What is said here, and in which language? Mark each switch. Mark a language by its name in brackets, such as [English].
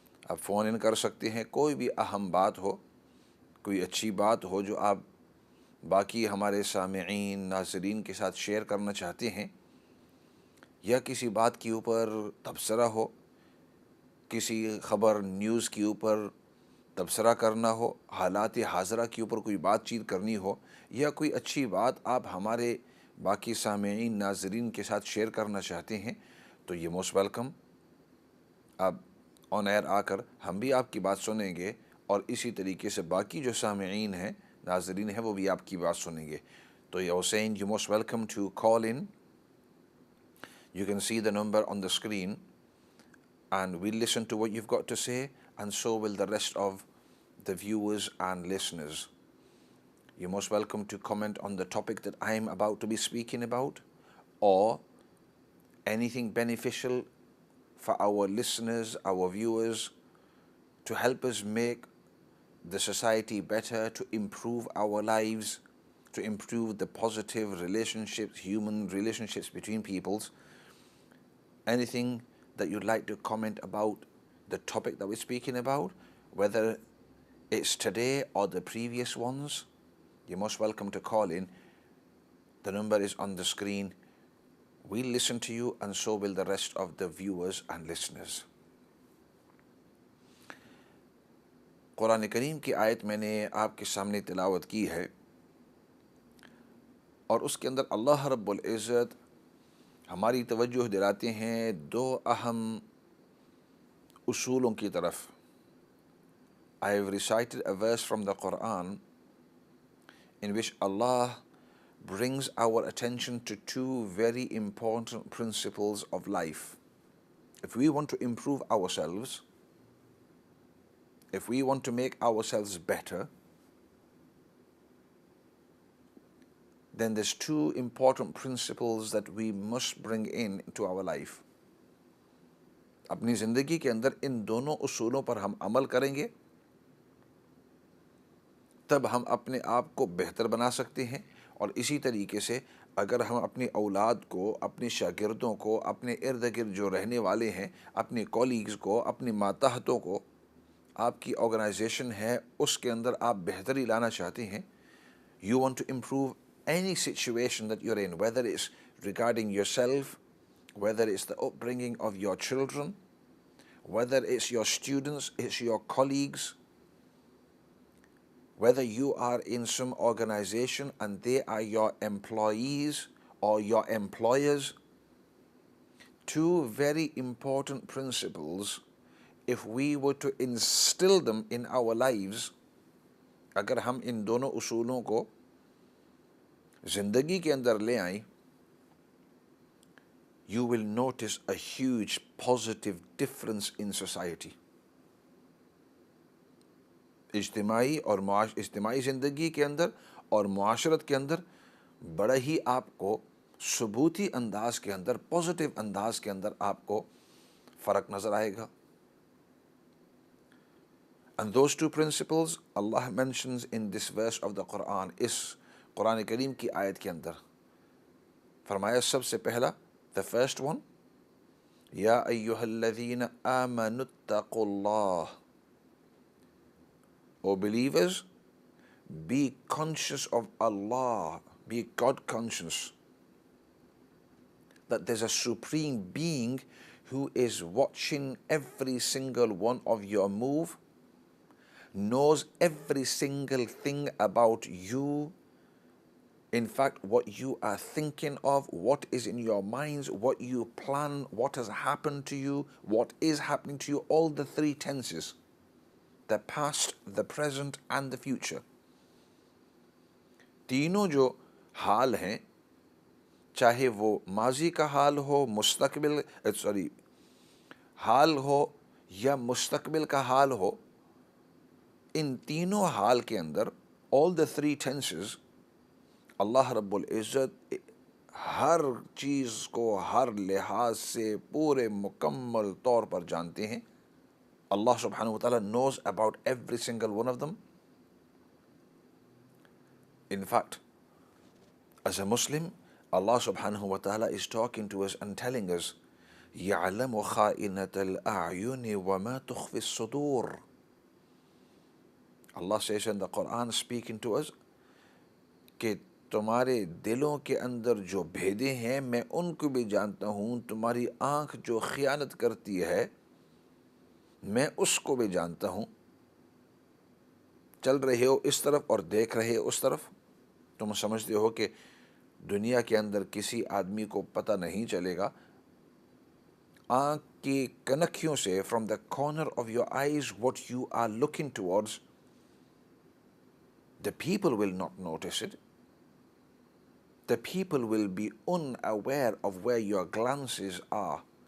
[Hindi] आप फ़ोन इन कर सकते हैं। कोई भी अहम बात हो, कोई अच्छी बात हो जो आप बाकी हमारे सामिईन नाज़रीन के साथ शेयर करना चाहते हैं, या किसी बात के ऊपर तबसरा हो, किसी ख़बर न्यूज़ के ऊपर तबसरा करना हो, हालात हाज़रा के ऊपर कोई बातचीत करनी हो, या कोई अच्छी बात आप हमारे बाकी सामिईन नाज़रीन के साथ शेयर करना चाहते हैं, तो ये [English] Most welcome. [Hindi] आप ऑन एयर आकर हम भी आपकी बात सुनेंगे और इसी तरीके से बाकी जो सामिईन हैं, नाज़रीन हैं, वो भी आपकी बात सुनेंगे। तो ये [English] Hussain, you most welcome to call in. You can see the number on the screen and we'll listen to what you've got to say, and so will the rest of the viewers and listeners. You're most welcome to comment on the topic that I'm about to be speaking about, or anything beneficial for our listeners, our viewers, to help us make the society better, to improve our lives, to improve the positive relationships, human relationships between peoples. Anything that you'd like to comment about the topic that we're speaking about, whether it's today or the previous ones, you're most welcome to call in. The number is on the screen. We'll listen to you, and so will the rest of the viewers and listeners. [Hindi] Quran करीम की आयत मैंने आपके सामने तिलावत की है, और उसके अंदर अल्लाह रब्बुल इज़्ज़त हमारी तवज्जो दिलाते हैं दो अहम उसूलों की तरफ। [English] I have recited a verse from the Quran in which Allah brings our attention to two very important principles of life. If we want to improve ourselves, if we want to make ourselves better, then there's two important principles that we must bring in into our life. [Hindi] अपनी ज़िंदगी के अंदर इन दोनों उसूलों पर हम अमल करेंगे, तब हम अपने आप को बेहतर बना सकते हैं। और इसी तरीके से अगर हम अपनी औलाद को, अपने शागिर्दों को, अपने इर्द गिर्द जो रहने वाले हैं, अपने कॉलीग्स को, अपने मातहतों को, आपकी ऑर्गेनाइजेशन है उसके अंदर आप बेहतरी लाना चाहते हैं, [English] you want to improve any situation that you're in, whether it's regarding yourself, whether it's the upbringing of your children, whether it's your students, it's your colleagues, whether you are in some organization and they are your employees or your employers. Two very important principles, if we were to instill them in our lives, [Hindi] अगर हम इन दोनों उसूलों को ज़िंदगी के अंदर ले आएं, [English] you will notice a huge positive difference in society. [Hindi] इज्तिमाई ज़िंदगी के अंदर और मुआशरत के अंदर बड़ा ही आपको सबूती अंदाज के अंदर, पॉजिटिव अंदाज के अंदर आपको फ़र्क नज़र आएगा. [English] And those two principles Allah mentions in this verse of the Quran, [Hindi] इस कुरान करीम की आयत के अंदर फरमाया सबसे पहला, [English] the first one, [Arabic] या अय्युहल्लज़ीना आमनुत्तक़ुल्लाह, [English] O believers, be conscious of Allah, be God conscious, that there's a supreme being who is watching every single one of your move, knows every single thing about you. In fact, what you are thinking of, what is in your minds, what you plan, what has happened to you, what is happening to you, all the three tenses, the past, the present and the future. [Hindi] तीनों जो हाल हैं, चाहे वो माजी का हाल हो, मुस्तकबिल हाल हो या मुस्तकबिल का हाल हो, इन तीनों हाल के अंदर, [English] all the three tenses, [Hindi] अल्लाह रब्बुल इज़्ज़त हर चीज़ को हर लिहाज से पूरे मुकम्मल तौर पर जानते हैं. [English] Allah subhanahu wa ta'ala knows about every single one of them. In fact, as a Muslim, Allah subhanahu wa ta'ala is talking to us and telling us, [Arabic] يَعْلَمُ خَائِنَةَ الْأَعْيُنِ وَمَا تُخْفِي الصُّدُورِ. [English] Allah says in the Quran, speaking to us, [Hindi] कि तुम्हारे दिलों के अंदर जो भेदे हैं मैं उनको भी जानता हूँ, तुम्हारी आँख जो खियानत करती है मैं उसको भी जानता हूँ. चल रहे हो इस तरफ और देख रहे हो उस तरफ, तुम समझते हो कि दुनिया के अंदर किसी आदमी को पता नहीं चलेगा. आँख की कनखियों से, [English] from the corner of your eyes, what you are looking towards, the people will not notice it. The people will be unaware of where your glances are.